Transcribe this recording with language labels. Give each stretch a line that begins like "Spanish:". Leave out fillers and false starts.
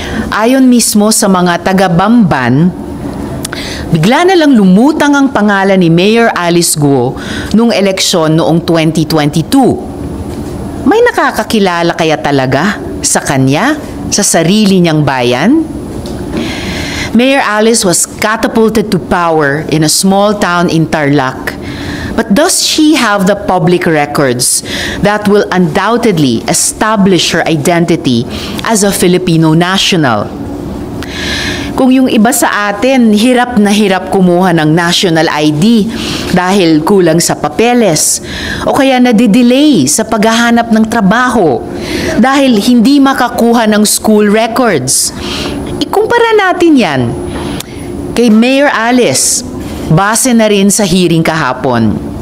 Filipino: Ayon mismo sa mga taga-Bamban, bigla na lang lumutang ang pangalan ni Mayor Alice Guo nung eleksyon noong 2022. May nakakakilala kaya talaga sa kanya, sa sarili niyang bayan?
English: Mayor Alice was catapulted to power in a small town in Tarlac. But does she have the public records that will undoubtedly establish her identity as a Filipino national?
Filipino: Kung yung iba sa atin, hirap na hirap kumuha ng national ID dahil kulang sa papeles o kaya nadidelay sa paghahanap ng trabaho dahil hindi makakuha ng school records. Ikumpara natin yan kay Mayor Alice, base na rin sa hearing kahapon.